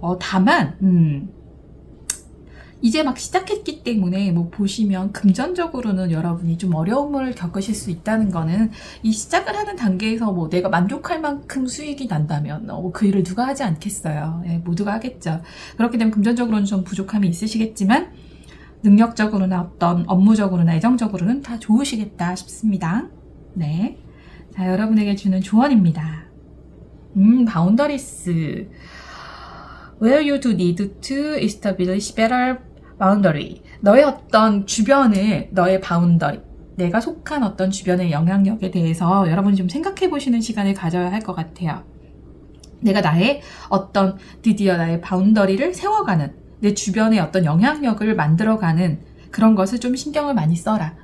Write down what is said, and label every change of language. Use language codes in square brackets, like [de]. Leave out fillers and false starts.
[ko] 다만 이제 막 시작했기 때문에 보시면 금전적으로는 여러분이 좀 어려움을 겪으실 수 있다는 거는 이 시작을 하는 단계에서 내가 만족할 만큼 수익이 난다면 그 일을 누가 하지 않겠어요. 네, 모두가 하겠죠. 그렇게 되면 금전적으로는 좀 부족함이 있으시겠지만 능력적으로나 어떤 업무적으로나 애정적으로는 다 좋으시겠다 싶습니다. 네, 자, 여러분에게 주는 조언입니다. 바운더리스. [en] Where you do need to establish better boundary. [ko] 너의 어떤 주변을, 너의 바운더리, 내가 속한 어떤 주변의 영향력에 대해서 여러분이 좀 생각해 보시는 시간을 가져야 할 것 같아요. 내가 드디어 나의 바운더리를 세워가는, 내 주변의 어떤 영향력을 만들어가는 그런 것을 좀 신경을 많이 써라.